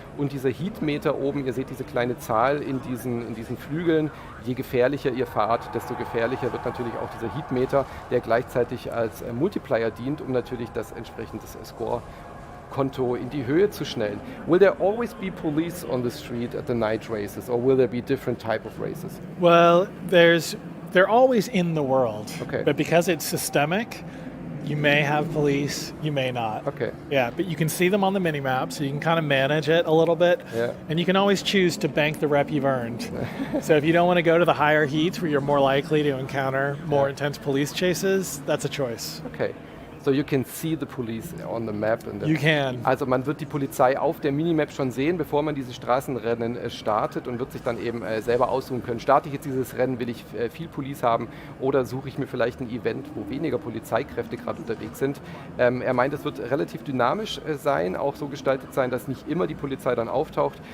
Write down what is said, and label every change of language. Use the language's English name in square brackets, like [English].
[German] Und dieser Heatmeter oben, ihr seht diese kleine Zahl in diesen Flügeln. Je gefährlicher ihr fahrt, desto gefährlicher wird natürlich auch dieser Heatmeter, der gleichzeitig als Multiplier dient, um natürlich das entsprechende Score-Konto in die Höhe zu schnellen. [English] Will there always be police on the street at the night races, or will there be different type of races? Well, they're always in the world, but because it's systemic, you may have police, you may not. Okay. Yeah, but you can see them on the mini-map, so you can kind of manage it a little bit. Yeah. And you can always choose to bank the rep you've earned. So if you don't want to go to the higher heats where you're more likely to encounter more intense police chases, that's a choice. Okay. So you can see the police on the map. You can. [German] Also man wird die Polizei auf der Minimap schon sehen, bevor man diese Straßenrennen startet, und wird sich dann eben selber aussuchen können. Starte ich jetzt dieses Rennen, will ich viel Police haben, oder suche ich mir vielleicht ein Event, wo weniger Polizeikräfte gerade unterwegs sind. Er meint, es wird relativ dynamisch sein, auch so gestaltet sein, dass nicht immer die Polizei dann auftaucht.